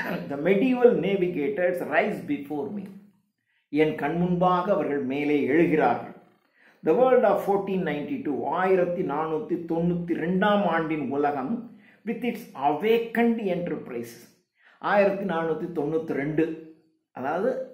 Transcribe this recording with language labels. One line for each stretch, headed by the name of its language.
English: The medieval navigators rise before me.
Tamil: என் கண் முன்பாக அவர்கள் மேலே எழுகிறார்கள்.
English: The world of 1492, 1492
Tamil: ஆண்டின் உலகம்
English: with its awakened enterprises. 1492,
Tamil: அதாவது